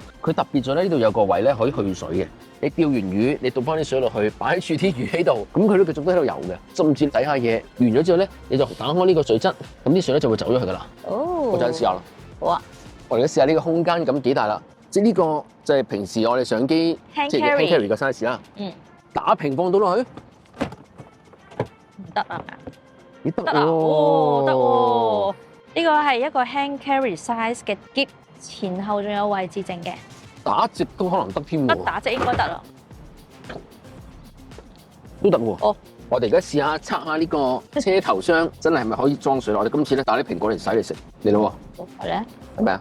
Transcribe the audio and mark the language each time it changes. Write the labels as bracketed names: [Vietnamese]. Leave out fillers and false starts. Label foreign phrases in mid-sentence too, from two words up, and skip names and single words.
[Cantonese] 佢特別咗咧，呢度有個位咧可以去水嘅。你釣完魚，你倒翻啲水落去，擺住啲魚喺度，咁佢都繼續都喺度游嘅。甚至底下嘢完咗之後咧，你就打開呢個水質，咁啲水咧就會走咗去㗎啦。哦，我陣試下啦。好啊。我哋而家試下呢個空間感幾大啦，即係呢個就係平時我哋相機 Hand 即係 [English] hand carry [Cantonese] 嘅 size 啦。嗯。打平放到落去，唔得啊？咦得得啊！哦，得喎。呢個係一個 [English] hand carry size [Cantonese] 嘅篋，前後仲有位置剩嘅。打直都可能得添喎。得打直應該得啦。都得喎。哦。我哋而家試下測下呢個車頭箱真係咪可以裝水落？我哋今次咧打啲蘋果嚟洗嚟食，嚟咯喎。好，嚟啊！係咪啊？